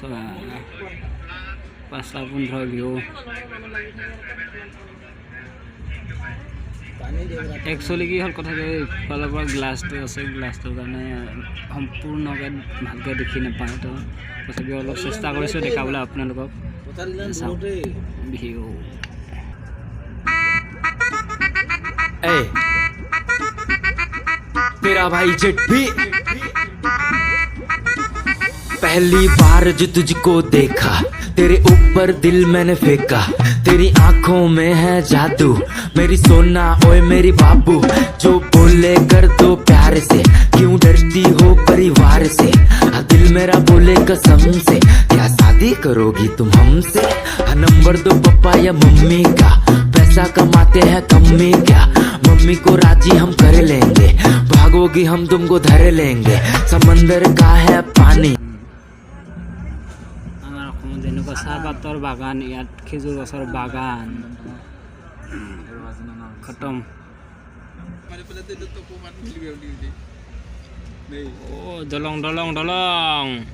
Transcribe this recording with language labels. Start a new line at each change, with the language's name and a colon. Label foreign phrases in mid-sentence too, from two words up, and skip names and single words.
Assamese: 5:15 ভিউ একচুৱেলি কি হ'ল কথা ইফালৰ পৰা গ্লাছটো আছে গ্লাছটোৰ কাৰণে সম্পূৰ্ণকৈ ভালকৈ দেখি নাপায় তো তথাপিও অলপ চেষ্টা কৰিছোঁ দেখাবলৈ আপোনালোকক ভিউ
Hindi: तेरा भाई जेट भी पहली बार जो तुझको देखा तेरे ऊपर दिल मैंने फेंका तेरी आंखों में है जादू मेरी सोना ओए मेरी बाबू जो बोले कर दो प्यार से क्यों डरती हो परिवार से दिल मेरा बोले कसम से क्या शादी करोगी तुम हमसे नंबर दो पापा या मम्मी का पैसा कमाते हैं कम्मी क्या मम्मी को राजी हम कर लेंगे भागोगी हम तुमको धर लेंगे समंदर का है पानी
Assamese: আমাৰ অসমত এনেকুৱা চাহপাতৰ বাগান ইয়াত খেজুৰ গছৰ বাগান খতম দলং দলং দলং